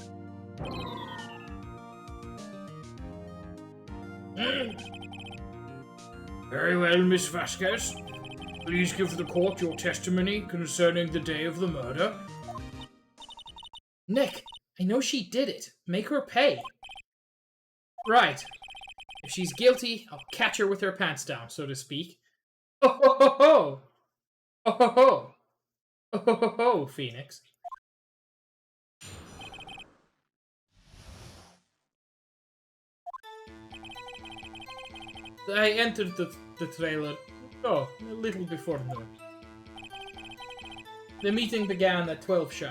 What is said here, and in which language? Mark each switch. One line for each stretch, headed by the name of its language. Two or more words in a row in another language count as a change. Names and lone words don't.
English: Very well, Miss Vasquez. Please give the court your testimony concerning the day of the murder. Nick, I know she did it. Make her pay. Right. If she's guilty, I'll catch her with her pants down, so to speak. Oh ho ho ho! Oh ho ho! Oh ho ho ho, Phoenix. I entered the trailer, a little before noon. The meeting began at 12 sharp.